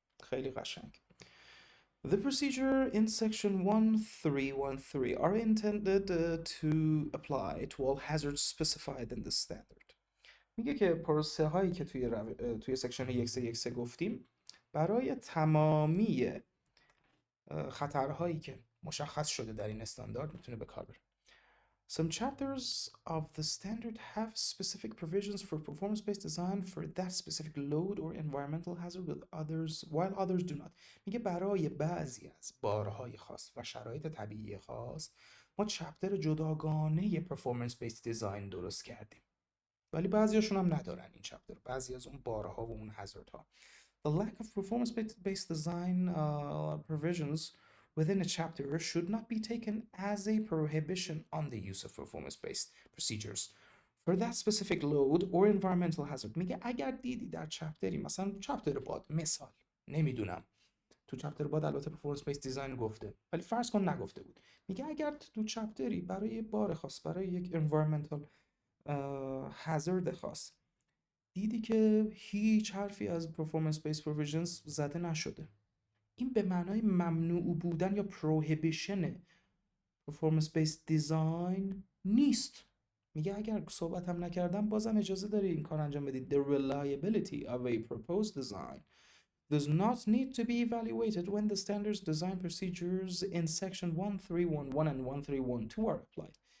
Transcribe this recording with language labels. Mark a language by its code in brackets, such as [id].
[fa] خیلی قشنگ. [en] The procedure in section 1313 are intended to apply to all hazards specified in the standard. [fa] میگه که پروسه هایی که توی سکشن 1313 گفتیم برای تمامی خطرهایی که مشخص شده در این استاندارد میتونه به کار بره. [en] Some chapters of the standard have specific provisions for performance-based design for that specific load or environmental hazard while others do not. [fa] میگه برای بعضی از بارهای خاص و شرایط طبیعی خاص ما چپتر جداگانه performance-based design درست کردیم، ولی بعضیاشون هم ندارن این چپتر، بعضی از اون بارها و اون هازاردها. [en] The lack of performance-based design provisions within a chapter should not be taken as a prohibition on the use of performance-based procedures for that specific load or environmental hazard. [fa] میگه اگر دیدی در چپتری، مثلا چپتر باد مثال، نمیدونم. تو چپتر بعد البته پرفورمنس بیس دیزاین گفته، ولی فرض کن نگفته بود. میگه اگر تو چپتری برای بار خاص، برای یک environmental hazard خاص دیدی که هیچ حرفی از performance based provisions زده نشده، این به معنای ممنوع بودن یا prohibition performance based design نیست. میگه اگر صحبت هم نکردم بازم اجازه داری این کار انجام بدید. [en] The reliability of a proposed design does not need to be evaluated when the standards design procedures in section 1311 and 1312 are applied.